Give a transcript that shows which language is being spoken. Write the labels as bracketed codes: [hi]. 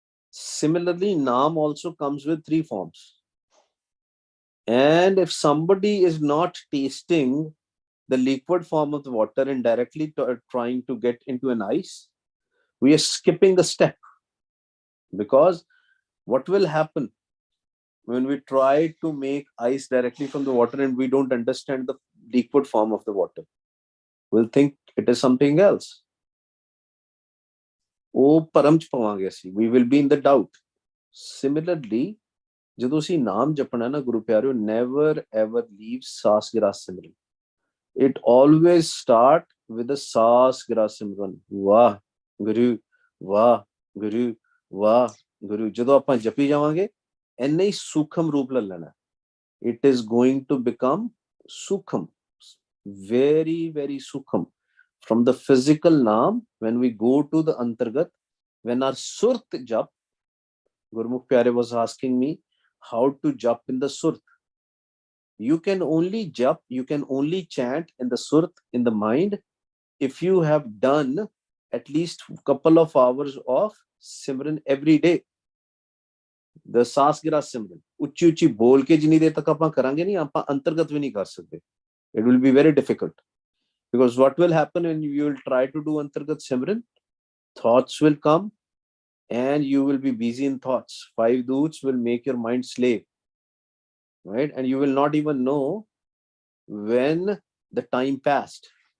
[en] Similarly, Naam also comes with three forms. And if somebody is not tasting the liquid form of the water and directly trying to get into an ice, we are skipping a step. Because what will happen when we try to make ice directly from the water and we don't understand the liquid form of the water? We'll think it is something else. [pa] ਉਹ ਭਰਮ ਚ ਪਵਾਂਗੇ ਅਸੀਂ. [en] We will be in the doubt. Similarly, [pa] ਜਦੋਂ ਅਸੀਂ ਨਾਮ ਜਪਣਾ ਨਾ ਗੁਰੂ ਪਿਆਰਿਓ, [en] never ever leave [pa] sauce ਗਿਰਾਸ Simran. [en] It always start with the ਸਾਸ ਗਿਰਾਸ ਸਿਮਰਨ. [pa] ਵਾਹ ਗੁਰੂ, ਵਾਹ ਗੁਰੂ, ਵਾਹ ਗੁਰੂ. ਜਦੋਂ ਆਪਾਂ ਜਪੀ ਜਾਵਾਂਗੇ, ਇੰਨੇ ਹੀ ਸੂਖਮ ਰੂਪ ਲੈ ਲੈਣਾ. [en] It is going to become sukham, very very sukham. From the physical naam, when we go to the antargat, when our surt jap, Gurmukh Pyare was asking me how to jap in the surt. You can only jap, you can only chant in the surt, in the mind, if you have done at least a couple of hours of simran every day. [pa] The ਸਾਸਗਿਰਾ ਸਿਮਰਨ ਉੱਚੀ ਉੱਚੀ ਬੋਲ ਕੇ ਜਿੰਨੀ ਦੇਰ ਤੱਕ ਆਪਾਂ ਕਰਾਂਗੇ ਨਹੀਂ, ਆਪਾਂ ਅੰਤਰਗਤ ਵੀ ਨਹੀਂ ਕਰ ਸਕਦੇ. [en] It will be very difficult. Because what will happen when you will try to do antargat simran? Thoughts will come and you will be busy in thoughts. 5 doots will make your mind slave, right? And you will not even know when the time passed.